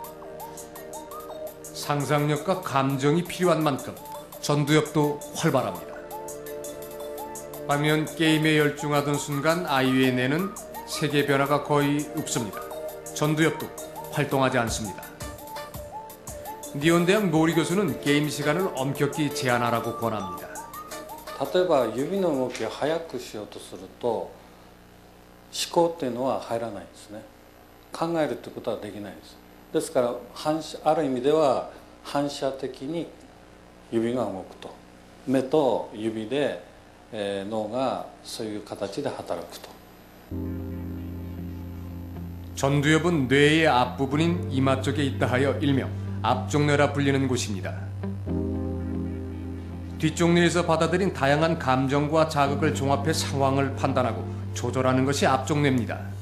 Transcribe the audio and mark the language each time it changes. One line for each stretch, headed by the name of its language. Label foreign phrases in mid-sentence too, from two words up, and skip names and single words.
Korean: 상상력과 감정이 필요한 만큼 전두엽도 활발합니다. 반면 게임에 열중하던 순간 아이의 뇌는 세계 변화가 거의 없습니다. 전두엽도 활동하지 않습니다. 니온대학 노리 교수는 게임 시간을 엄격히 제한하라고 권합니다.
Japanese: 例えば指の動きを速くしようとすると思考っていうのは入らないですね。考えるってことはできないです。ですからある意味では反射的に指が動くと、目と指で、脳がそういう形で働くと。
Korean: 전두엽은 뇌의 앞부분인 이마 쪽에 있다 하여 일명 앞쪽뇌라 불리는 곳입니다. 뒷쪽뇌에서 받아들인 다양한 감정과 자극을 종합해 상황을 판단하고 조절하는 것이 앞쪽뇌입니다.